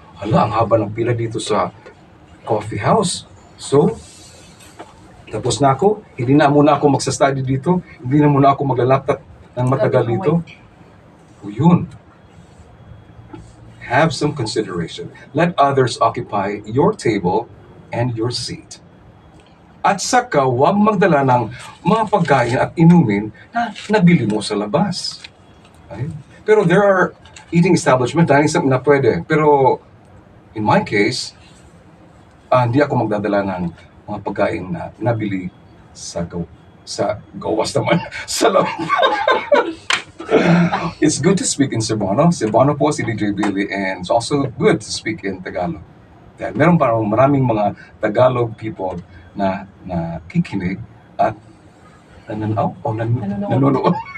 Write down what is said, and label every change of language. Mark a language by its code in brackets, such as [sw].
[tl] Hala, ang haba ng pila dito sa coffee house. So, tapos na ako, hindi na muna ako magsa-study dito, hindi na muna ako maglalaptop ng matagal dito. O yun. [en] Have some consideration. Let others occupy your table and your seat. [tl] At saka, huwag magdala ng mga pagkain at inumin na nabili mo sa labas. [en] Okay? Pero there are eating establishment, dining [tl] na pwede. Pero, in my case, hindi ako magdadala ng mga pagkain na nabili sa gawas naman, sa labas. [en] It's good to speak in Cebuano. Cebuano po si DJ Billy, and it's also good to speak in Tagalog. [tl] Dahil meron parang maraming mga Tagalog people na kikinig at nanonood.